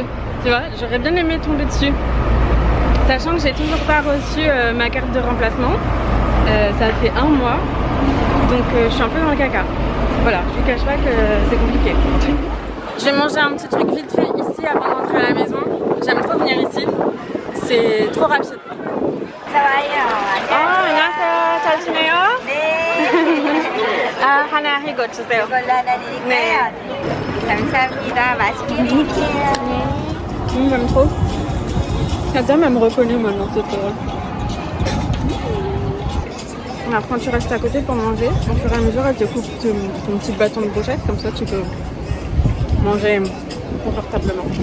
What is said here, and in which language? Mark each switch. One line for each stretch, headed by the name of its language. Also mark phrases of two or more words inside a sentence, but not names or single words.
French: Tu vois, j'aurais bien aimé tomber dessus. Sachant que j'ai toujours pas reçu ma carte de remplacement. Ça fait 1 mois. Donc je suis un peu dans le caca. Voilà, je vous cache pas que c'est compliqué. Je vais manger un petit truc vite fait ici avant d'entrer à la maison. J'aime trop venir ici. C'est trop rapide.
Korean: 안녕하세요. 잘 지내요? 네. 하나 이거 주세요. 이걸로 하나 드릴까요? 감사합니다. 맛있게 드릴게요.
French: J'aime trop. Adam elle me reconnaît maintenant, c'est trop drôle. Alors quand tu restes à côté pour manger, au fur et à mesure elle te coupe ton petit bâton de brochette, comme ça tu peux manger confortablement.